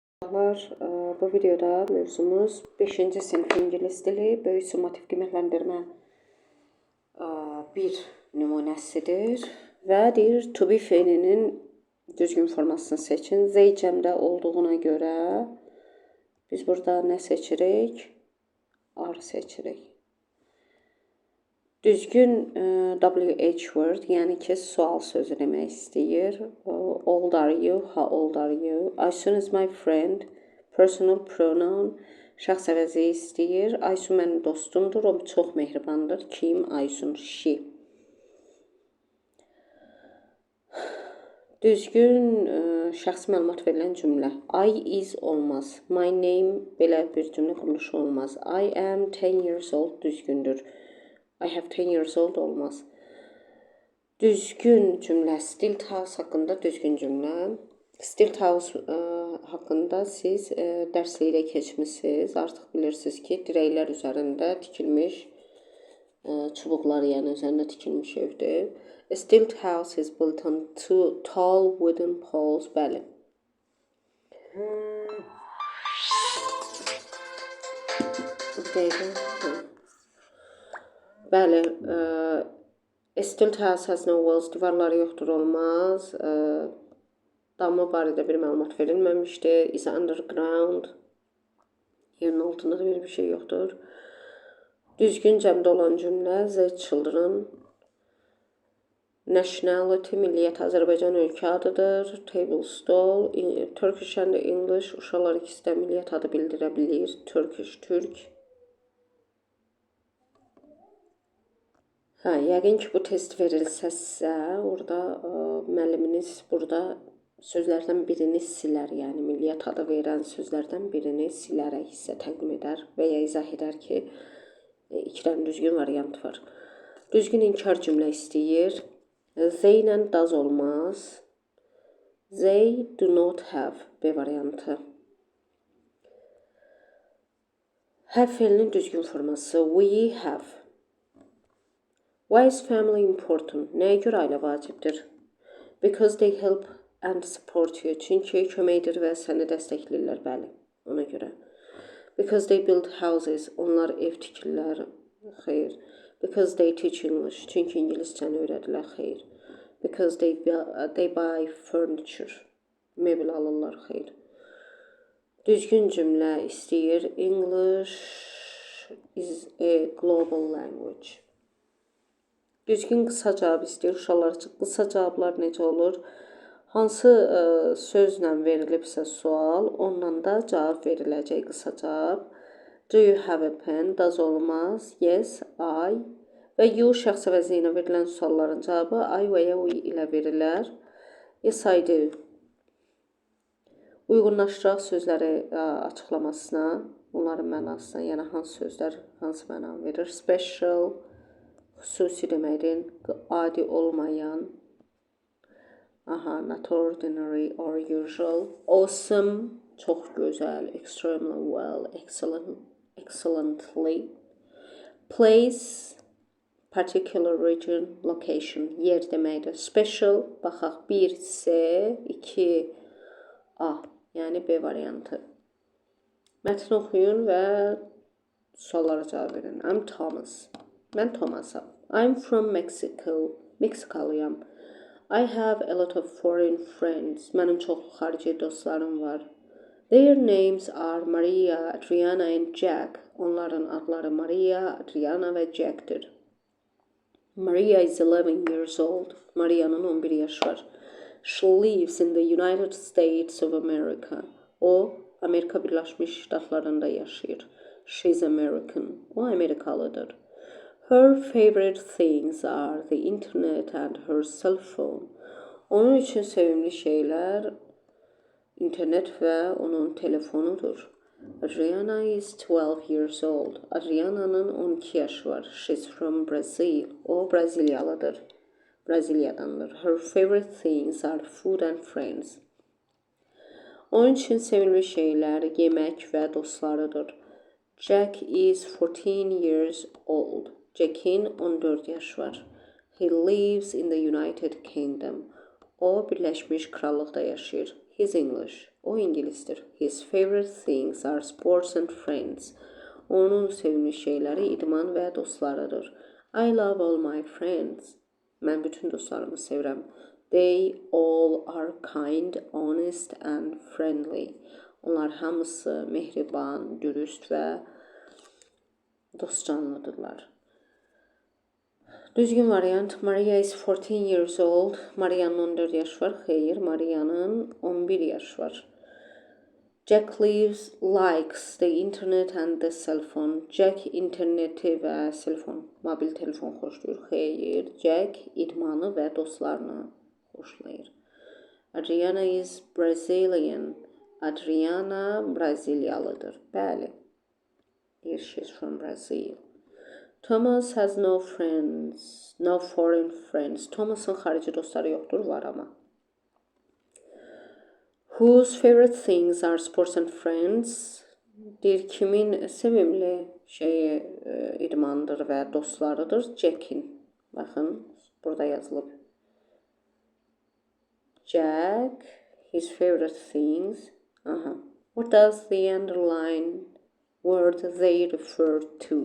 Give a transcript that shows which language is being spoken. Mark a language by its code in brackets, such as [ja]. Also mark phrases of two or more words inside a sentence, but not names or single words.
[az] Uşaqlar, bu videoda mövzumuz 5-ci sinif ingilis dili böyük summativ qiymətləndirmə bir nümunəsidir və deyir [en] to be [az] fe'linin düzgün formasını seçin. Zeycəmdə olduğuna görə biz burada nə seçirik? Are seçirik. Düzgün [en] WH word, [az] yəni ki, sual sözü demək istəyir. [en] Old are you? How old are you? Aysun is my friend. Personal pronoun. [az] Şəxs əvəzi istəyir. Aysun mənim dostumdur. O çox mehribandır. Kim? Aysun. She. Düzgün şəxsi məlumat verilən cümlə. [en] I is [az] olmaz. [en] My name [az] belə bir cümlə quruluşu olmaz. [en] I am 10 years old düzgündür. I have 10 years old [az] olmaz. Düzgün cümlə. [en] Stilt house [az] haqqında düzgün cümlə. [en] Stilt house [az] haqqında siz dərslikdə keçmişsiniz. Artıq bilirsiniz ki, dirəklər üzərində tikilmiş çubuqlar, yəni üzərində tikilmiş evdir. [en] A stilt house is built on two tall wooden poles. [az] Bəli. Bəli, [en] a stilt house has no walls, [az] divarları yoxdur, olmaz. Damı barədə bir məlumat verilməmişdir. [en] Is underground, [az] yerin altında da bir şey yoxdur. Düzgün cəmdə olan cümlə, [en] the children. [az] Nationality, milliyyət, Azərbaycan ölkə adıdır. Table, stol, [en] Turkish and English, [az] uşaqlar ikisi də milliyyət adı bildirə bilir. Turkish, Türk. Yəqin ki, bu test verilsəsə, orada müəlliminiz burada sözlərdən birini silər, yəni milliyyət adı verən sözlərdən birini silərək hissə təqdim edər və ya izah edər ki, iki dənə düzgün variant var. Düzgün inkar cümlə istəyir. They ilə does olmaz. [en] They do not have B variantı. [az] Have fe'linin düzgün forması. [en] We have. Why is family important? [az] Nəyə görə ailə vacibdir? [en] Because they help and support you. [az] Çünki köməkdir və səni dəstəkləyirlər, bəli, ona görə. [en] Because they build houses. [az] Onlar ev tikirlər, xeyr. [en] Because they teach English. [az] Çünki ingiliscəni öyrədirlər, xeyr. [en] Because they buy furniture. [az] Mebel alırlar, xeyr. Düzgün cümlə istəyir. [en] English is a global language. [az] Düzgün qısa cavab istəyir. Uşaqlar üçün qısa cavablar necə olur? Hansı sözlə verilibsə sual, ondan da cavab veriləcək qısa cavab. [en] Do you have a pen? Does olmaz. Yes, I. [az] Və you şəxs əvəzi ilə verilən sualların cavabı I və ya we ilə verilər. [en] Yes, I do. [az] Uyğunlaşdıraq sözləri açıqlamasına, onların mənasına, yəni hansı sözlər hansı məna verir? Special, xüsusi deməkdir, adi olmayan, [en] not ordinary or usual. [az] Awesome, çox gözəl. [en] Extremely well, excellently. Place, particular region, location, [az] yer deməkdir. Special, baxaq, 1 C, 2 A, yəni B variantı. Mətn oxuyun və suallara cavab verin. [en] I'm Thomas. [az] Mən Thomasam. [en] I'm from Mexico. [az] Meksikalıyam. [en] I have a lot of foreign friends. [az] Mənim çoxlu xarici dostlarım var. [en] Their names are Maria, Adriana and Jack. [az] Onların adları Maria, Adriana və Jack'dir. [en] Maria is 11 years old. [az] Maria'nın 11 yaşı var. [en] She lives in the United States of America. [az] O, Amerika Birləşmiş Ştatlarında yaşayır. [en] She's American. [az] O, Amerikalıdır. [en] Her favorite things are the internet and her cell phone. [az] Onun üçün sevimli şeylər internet və onun telefonudur. [en] Adriana is 12 years old. [az] Adriana'nın 12 yaşı var. [en] She's from Brazil. [az] O, Braziliyalıdır. Braziliyadandır. [en] Her favorite things are food and friends. [az] Onun üçün sevimli şeylər yemək və dostlarıdır. [en] Jack is 14 years old. [az] Jack'in 14 yaşı var. [en] He lives in the United Kingdom. [az] O, Birləşmiş Krallıqda yaşayır. [en] He's English. [az] O ingilisdir. [en] His favorite things are sports and friends. [az] Onun sevimli şeyləri idman və dostlarıdır. [en] I love all my friends. [az] Mən bütün dostlarımı sevirəm. [en] They all are kind, honest and friendly. [az] Onlar hamısı mehriban, dürüst və dostcanlıdırlar. Düzgün variant. [en] Maria is 14 years old. [az] Maria'nın 14 yaşı var. Xeyr, Maria'nın 11 yaşı var. [en] Jack likes the internet and the cell phone. [az] Jack interneti və mobil telefon xoşlayır. Xeyr, Jack idmanı və dostlarını xoşlayır. [en] Adriana is Brazilian. [az] Adriana Braziliyalıdır. Bəli. [en] She's from Brazil. Thomas has no friends, no foreign friends. [az] Thomas'ın xarici dostları yoxdur, var ama. [en] Whose favorite things are sports and friends? [az] Deyir, kimin sevimli şeyi idmandır və dostlarıdır? Jack'in. Baxın, burada yazılıb. Jack, [en] his favorite things. Aha. What does the underline word they refer to?